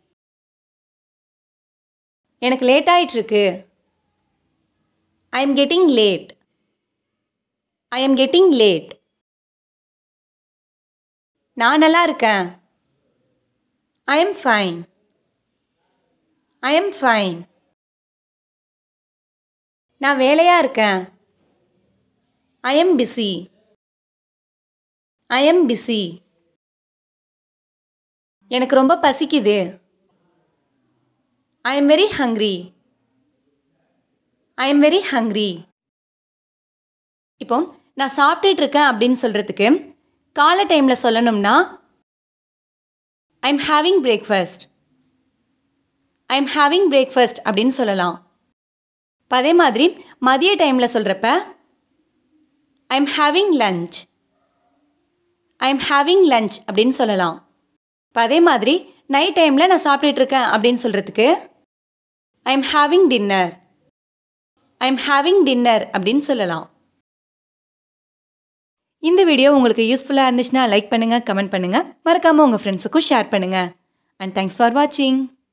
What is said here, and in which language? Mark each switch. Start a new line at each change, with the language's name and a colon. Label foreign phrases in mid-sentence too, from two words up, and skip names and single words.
Tamil: எனக்கு லேட் ஆயிட்டு இருக்கு.
English: I am getting late. I am getting late.
Tamil: நான் நல்லா இருக்கேன்.
English: I am fine. I am fine.
Tamil: நான் வேலையா இருக்கேன்.
English: I am busy. I am busy.
Tamil: எனக்கு ரொம்ப பசிக்குது.
English: I am very hungry. I am very hungry.
Tamil: இப்போ நான் சாப்பிட்டுட்டு இருக்கேன் அப்படின்னு சொல்றதுக்கு காலை டைம்ல சொல்லணும்னா
English: I am having breakfast. I am having breakfast
Tamil: அப்படின்னு சொல்லலாம். அதே மாதிரி மதிய டைம்ல சொல்றப்ப
English: I am having lunch. I am having lunch
Tamil: அப்படின்னு சொல்லலாம். அதே மாதிரி நைட் டைம்ல நான் சாப்பிட்டுட்டு இருக்கேன் அப்படின்னு சொல்றதுக்கு
English: I am having dinner. I am having dinner
Tamil: அப்படின்னு சொல்லலாம். இந்த வீடியோ உங்களுக்கு யூஸ்ஃபுல்லா இருந்துச்சுன்னா லைக் பண்ணுங்க, கமெண்ட் பண்ணுங்க, மறக்காம உங்க ஃப்ரெண்ட்ஸுக்கும் ஷேர் பண்ணுங்க.
English: And thanks for watching.